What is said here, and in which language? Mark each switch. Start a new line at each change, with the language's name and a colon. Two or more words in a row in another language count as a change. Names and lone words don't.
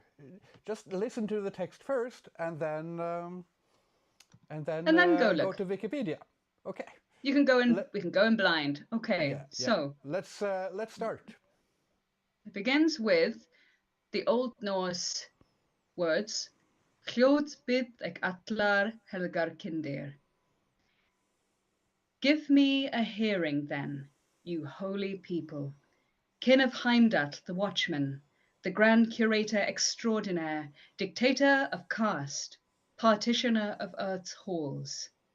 English: Just listen to the text first, and then go look. go to Wikipedia. Okay. You can go in. We can go in blind. Okay. Yeah, so let's start. it begins with the Old Norse words.
Old Norse: Hljóðsbið ag allar helgar kindir.
English: Give me a hearing then, you holy people, kin of Heimdall the watchman, the grand curator extraordinaire, dictator of caste, partitioner of earth's halls.